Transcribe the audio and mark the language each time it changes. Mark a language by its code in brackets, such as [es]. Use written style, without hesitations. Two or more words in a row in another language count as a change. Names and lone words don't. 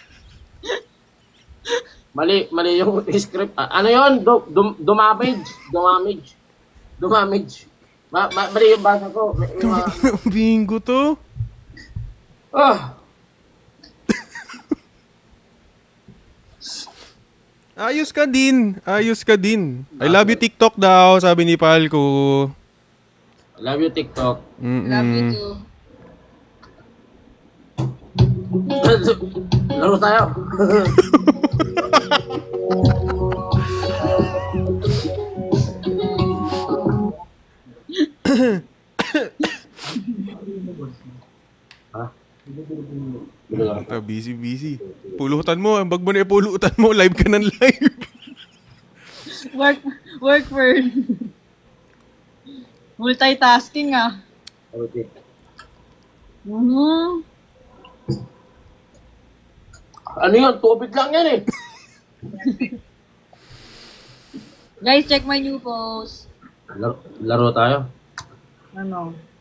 [tl] Mali yung script. Ano yun? Dumamage. Mali yung basa ko. Bingo to. Ah, Ayos ka din. [en] I love you TikTok [tl] daw, sabi ni Palco. [en] love you TikTok. Love you too. [tl] Laro tayo. Busy. Pulutan mo. Ang bag mo na ipulutan mo. Live ka ng live. [en] Work for multitasking ah. [tl] Okay. Ano yun? Tubig lang yan eh. [en] Guys, check my new post. [tl] Laro tayo. Ano?